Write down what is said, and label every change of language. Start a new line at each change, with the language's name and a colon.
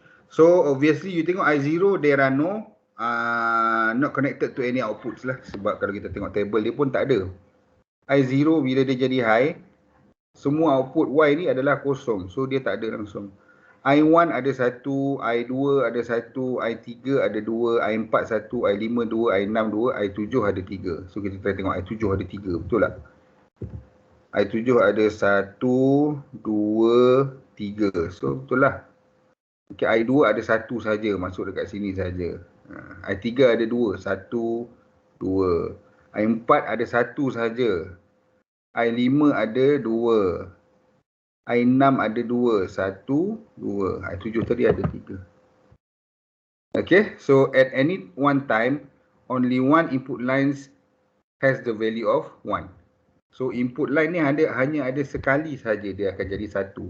English: So obviously you
Malay: tengok
English: I0 there are no not connected to any outputs lah.
Malay: Sebab kalau kita tengok table dia pun tak ada. I0 bila dia jadi high, semua output Y ni adalah kosong. So dia tak ada langsung. I1 ada 1, I2 ada 1, I3 ada 2, I4 1, I5 2, I6 2, I7 ada 3. So kita try tengok I7 ada 3, betul tak? I7 ada 1, 2, 3. So betul lah. Okay, I2 ada 1 saja, masuk dekat sini saja. I3 ada 2, 1, 2. I4 ada 1 saja. I5 ada 2. I6 ada 2, 1, 2. I7 tadi ada 3.
English: Okay, so at any one time, only one input lines has the value of 1.
Malay: So input line ni hanya ada sekali saja dia akan jadi 1.